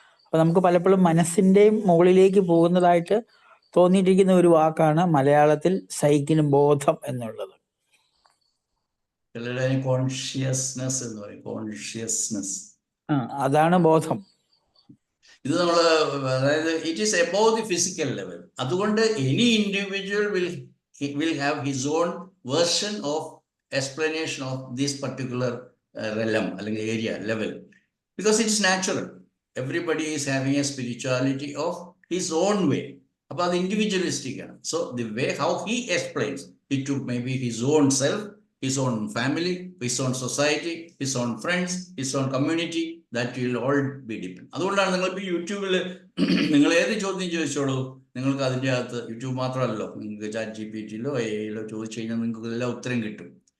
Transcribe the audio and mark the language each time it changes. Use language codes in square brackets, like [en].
[ml] അപ്പൊ നമുക്ക് പലപ്പോഴും മനസ്സിന്റെയും മുകളിലേക്ക് പോകുന്നതായിട്ട് തോന്നിയിട്ടിരിക്കുന്ന ഒരു വാക്കാണ് മലയാളത്തിൽ സൈക്കിന് ബോധം എന്നുള്ളത്. കോൺഷ്യസ്നെസ് എന്ന് പറയും, കോൺഷ്യസ്നെസ്. അതാണ് ബോധം. ഇത് നമ്മള്, അതായത് [en] It is above the physical level. അതുകൊണ്ട് any individual will have his own version of explanation of this particular realm അല്ലെങ്കിൽ area level, because it is natural. Everybody is having a spirituality of his own way. [ml] അപ്പോൾ അത് individualistic ആണ്. [en] So the way how he explains it to maybe his own self, his own family, his own society, his own friends, his own community, that will all be depend. [ml] അതുകൊണ്ടാണ് നിങ്ങൾക്ക് യൂട്യൂബിൽ നിങ്ങൾ ഏത് ചോദ്യം ചോദിച്ചോളൂ, നിങ്ങൾക്ക് അതിൻ്റെ അകത്ത്, യൂട്യൂബ് മാത്രമല്ലോ, നിങ്ങൾക്ക് ചാറ്റ് GPT-ലോ AI-ലോ ചോദിച്ചു കഴിഞ്ഞാൽ നിങ്ങൾക്ക് എല്ലാം ഉത്തരം കിട്ടും.